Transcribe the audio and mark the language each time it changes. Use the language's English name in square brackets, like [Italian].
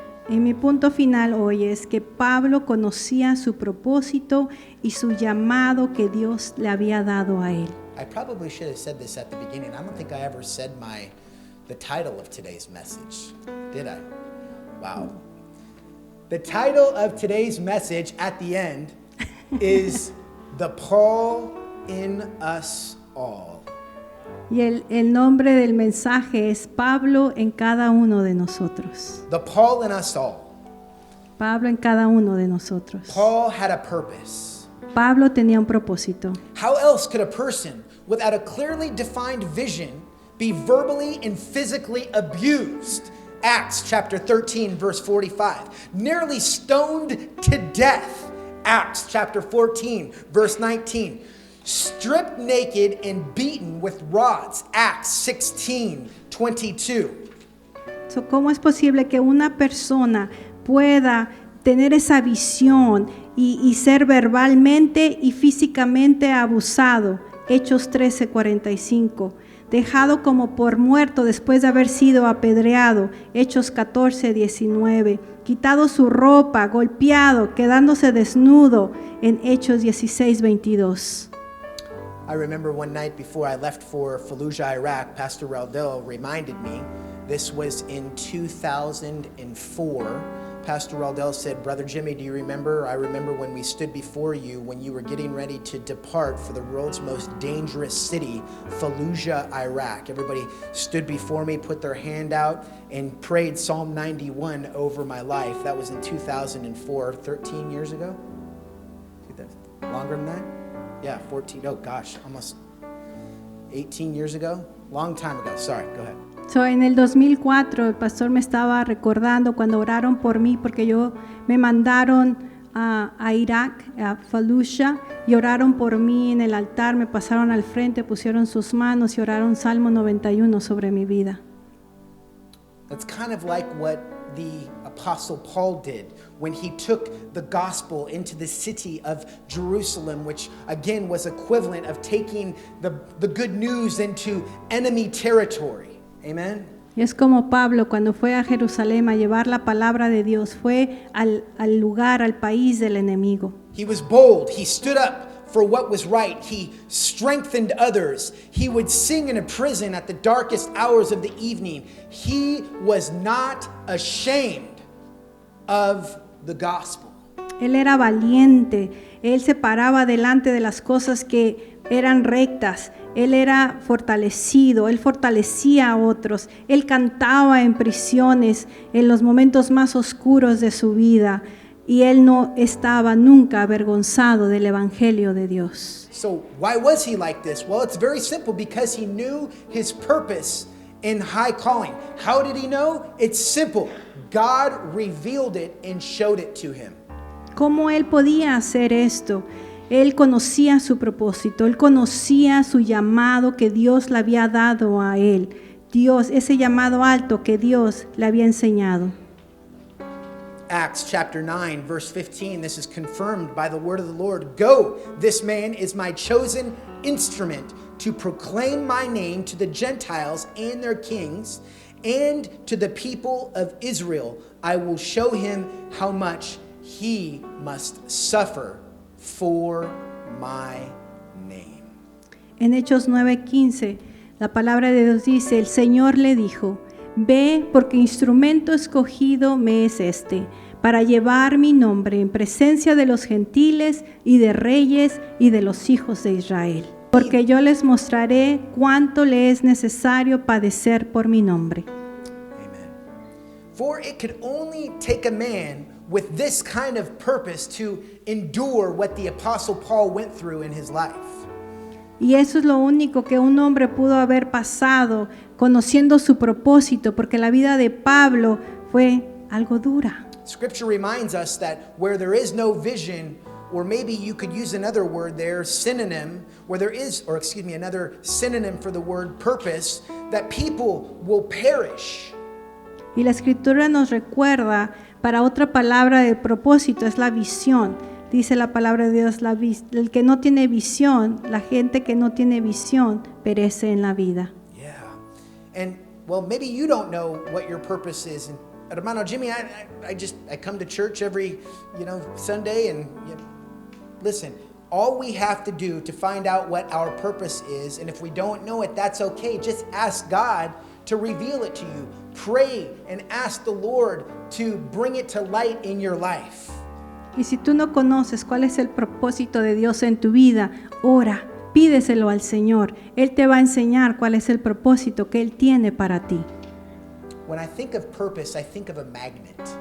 [Spanish] Y mi punto final hoy es que Pablo conocía su propósito y su llamado que Dios le había dado a él. [English] I probably should have said this at the beginning. I don't think I ever said the title of today's message, did I? Wow. The title of today's message at the end is The Paul in Us All. Y el nombre del mensaje es Pablo en cada uno de nosotros. The Paul in Us All. Pablo en cada uno de nosotros. Paul had a purpose. Pablo tenía un propósito. How else could a person without a clearly defined vision be verbally and physically abused? Acts chapter 13, verse 45. Nearly stoned to death. Acts chapter 14, verse 19. Stripped naked and beaten with rods. Acts 16, 22. [Spanish] So, ¿cómo es posible que una persona pueda tener esa visión y ser verbalmente y físicamente abusado? Hechos 13:45. Dejado como por muerto después de haber sido apedreado. Hechos 14:19. Quitado su ropa, golpeado, quedándose desnudo. En Hechos 16:22. [English] I remember one night before I left for Fallujah, Iraq, Pastor Raldell reminded me, this was in 2004. Pastor Raldell said, Brother Jimmy, do you remember? I remember when we stood before you when you were getting ready to depart for the world's most dangerous city, Fallujah, Iraq. Everybody stood before me, put their hand out, and prayed Psalm 91 over my life. That was in 2004, 13 years ago? Longer than that? Yeah, 14, oh gosh, almost 18 years ago? Long time ago, sorry, go ahead. [Spanish] So, en el 2004 el pastor me estaba recordando cuando oraron por mí porque me mandaron a Irak, a Fallujah, y oraron por mí en el altar, me pasaron al frente, pusieron sus manos y oraron Salmo 91 sobre mi vida. [English] That's kind of like what the Apostle Paul did when he took the gospel into the city of Jerusalem, which again was equivalent of taking the good news into enemy territory. Amen? [Spanish] Y es como Pablo cuando fue a Jerusalén a llevar la palabra de Dios, fue al lugar, al país del enemigo. [English] He was bold. He stood up for what was right. He strengthened others. He would sing in a prison at the darkest hours of the evening. He was not ashamed of the gospel. [Spanish] Él era valiente, él se paraba delante de las cosas que eran rectas, él era fortalecido, él fortalecía a otros, él cantaba en prisiones en los momentos más oscuros de su vida y él no estaba nunca avergonzado del evangelio de Dios. [English] So why was he like this? Well, it's very simple, because he knew his purpose in high calling. How did he know? It's simple. God revealed it and showed it to him. [Spanish] ¿Cómo él podía hacer esto? Él conocía su propósito, él conocía su llamado que Dios le había dado a él. Dios, ese llamado alto que Dios le había enseñado. [English] Acts chapter 9, verse 15, this is confirmed by the word of the Lord. Go, this man is my chosen instrument to proclaim my name to the Gentiles and their kings, and to the people of Israel. I will show him how much he must suffer for my name. [Spanish] En Hechos 9:15, la palabra de Dios dice, el Señor le dijo, ve porque instrumento escogido me es este, para llevar mi nombre en presencia de los gentiles y de reyes y de los hijos de Israel. Porque yo les mostraré cuánto le es necesario padecer por mi nombre. Amen. [English] For it could only take a man with this kind of purpose to endure what the Apostle Paul went through in his life. [Spanish] Y eso es lo único que un hombre pudo haber pasado, conociendo su propósito, porque la vida de Pablo fue algo dura. [English] Scripture reminds us that where there is no vision, or maybe you could use another word there, synonym, where there is, or excuse me, another synonym for the word purpose, that people will perish. [Spanish] Y la Escritura nos recuerda, para otra palabra de propósito es la visión. Dice la palabra de Dios, el que no tiene visión, la gente que no tiene visión, perece en la vida. [English] Yeah. And, well, maybe you don't know what your purpose is. And, Hermano Jimmy, I come to church every, Sunday, and listen, all we have to do to find out what our purpose is, and if we don't know it, that's okay. Just ask God to reveal it to you. Pray and ask the Lord to bring it to light in your life. [Spanish] Y si tú no conoces cuál es el propósito de Dios en tu vida, ora, pídeselo al Señor. Él te va a enseñar cuál es el propósito que Él tiene para ti. [English] When I think of purpose, I think of a magnet.